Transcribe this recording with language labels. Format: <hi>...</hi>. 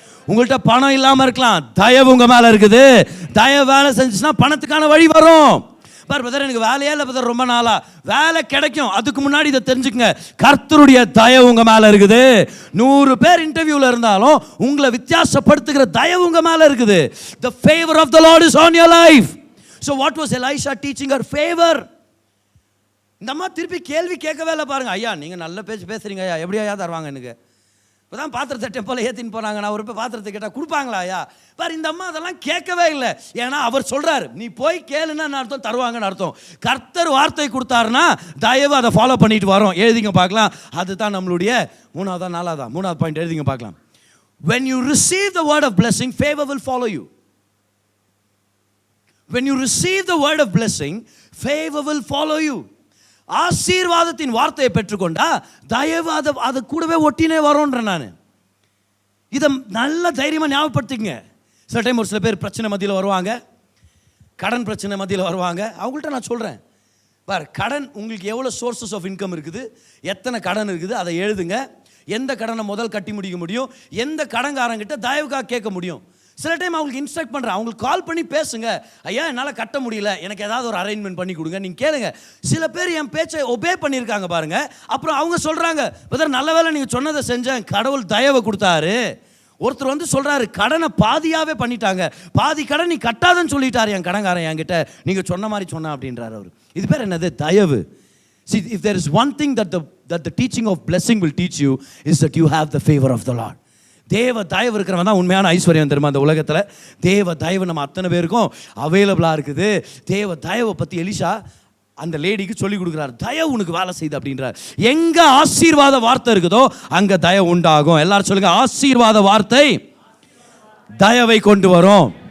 <ta>உங்கள்கிட்ட பணம் இல்லாமல் இருக்கலாம், தயவு உங்கள் மேலே இருக்குது. தயவு வேலை செஞ்சுச்சுன்னா பணத்துக்கான வழி வரும். பார் பிரதர், எனக்கு வேலையே இல்லை பிரதர், ரொம்ப நாளா வேலை கிடைக்கும். அதுக்கு முன்னாடி இதை தெரிஞ்சுக்கங்க, கர்த்தருடைய தயவு உங்க மேல இருக்குது. 100 பேர் இன்டர்வியூல இருந்தாலும் உங்களை வித்தியாசப்படுத்துகிற தயவு உங்க மேல இருக்குது.</ta> <en>The favor of the Lord is on your life. So what was Elisha teaching her? Favor.</en> <ta>இந்த அம்மா திருப்பி கேள்வி கேட்கவே இல்லை பாருங்க. ஐயா நீங்க நல்ல பேச்சு பேசுறீங்க ஐயா, எப்படியா தருவாங்க எனக்கு? இப்போதான் பாத்திரத்தை டெம்போல ஏற்றின்னு போனாங்க, நான் ஒரு பாத்திரத்தை கேட்டால் கொடுப்பாங்களா ஐயா? பாரு, இந்த அம்மா அதெல்லாம் கேட்கவே இல்லை. ஏன்னா அவர் சொல்றாரு, நீ போய் கேளுன்னு அர்த்தம், தருவாங்கன்னு அர்த்தம். கர்த்தர் வார்த்தை கொடுத்தாருன்னா தயவு அதை ஃபாலோ பண்ணிட்டு வரோம். எழுதிங்க பார்க்கலாம். அதுதான் நம்மளுடைய 3வது பாயிண்ட். எழுதிங்க பார்க்கலாம்.</ta> <en>When you receive the word of blessing, favor will follow you. When you receive the word of blessing, favor will follow you.</en> <ta>ஆசீர்வாதத்தின் வார்த்தையை பெற்றுக்கொண்டா தயவு அதை கூடவே ஒட்டினே வரோன்ற நான். இதை நல்ல தைரியமாக ஞாபகப்படுத்திக்கங்க. சில டைம் ஒரு சில பேர் பிரச்சனை மத்தியில் வருவாங்க, கடன் பிரச்சனை மத்தியில் வருவாங்க. அவங்கள்ட்ட நான் சொல்கிறேன், பார், கடன் உங்களுக்கு எவ்வளோ சோர்சஸ் ஆஃப் இன்கம் இருக்குது, எத்தனை கடன் இருக்குது, அதை எழுதுங்க. எந்த கடனை முதல் கட்டி முடிக்க முடியும், எந்த கடன்காரங்கிட்ட தயவுக்காக கேட்க முடியும். சில டைம் அவங்களுக்கு இன்ஸ்ட்ரக்ட் பண்ணுறேன், அவங்களுக்கு கால் பண்ணி பேசுங்க. ஐயா, என்னால் கட்ட முடியல, எனக்கு ஏதாவது ஒரு அரேஞ்ச்மெண்ட் பண்ணி கொடுங்க, நீங்கள் கேளுங்க. சில பேர் என் பேச்சை ஒபே பண்ணியிருக்காங்க பாருங்க. அப்புறம் அவங்க சொல்கிறாங்க, பிரதர் நல்ல வேலை நீங்கள் சொன்னதை செஞ்சேன், கடவுள் தயவை கொடுத்தாரு. ஒருத்தர் வந்து சொல்கிறாரு, கடனை பாதியாகவே பண்ணிட்டாங்க, பாதி கடன் நீ கட்டாதன்னு சொல்லிட்டாரு என் கடன்காரன் என்கிட்ட, நீங்கள் சொன்ன மாதிரி சொன்னா அப்படின்றாரு அவர். இது பேர் என்னது? தயவு.</ta> <en>See, if there is one thing that the teaching of blessing will teach you is that you have the favor of the Lord.</en> <ta>தேவ தயவு இருக்கிறவன் தான் உண்மையான ஐஸ்வர்யம் தெரியுமா அந்த உலகத்தில். தேவ தயவு நம்ம அத்தனை பேருக்கும் அவைலபிளாக இருக்குது. தேவ தயவை பற்றி எலிஷா அந்த லேடிக்கு சொல்லி கொடுக்குறாரு. தயவு உனக்கு வேலை செய்யுது அப்படின்றார். எங்கே ஆசீர்வாத வார்த்தை இருக்குதோ அங்கே தயவு உண்டாகும். எல்லாரும் சொல்லுங்க, ஆசீர்வாத வார்த்தை தயவை கொண்டு வரும்.</ta>